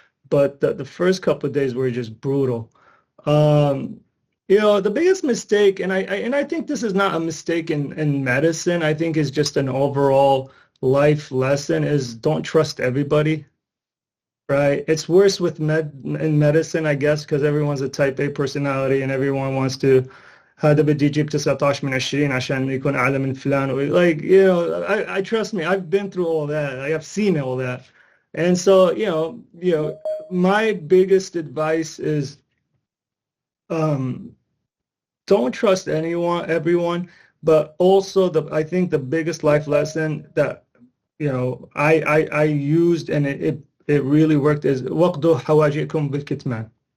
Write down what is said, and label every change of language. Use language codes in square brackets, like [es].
[en] But the first couple of days were just brutal. The biggest mistake, and I think this is not a mistake in medicine, I think is just an overall life lesson, is don't trust everybody, right? It's worse in medicine, I guess, because everyone's a type A personality and everyone wants to [ar] هذا بدي يجيب 19 من 20 عشان يكون أعلى من فلان. [en] Like, you know, I trust me, I've been through all that. I have seen all that. And so, my biggest advice is don't trust everyone, but also I think the biggest life lesson that I used and it really worked is [ar] وَقْضُوا حَوَاجِئَكُمْ بِالْكِتْمَانِ.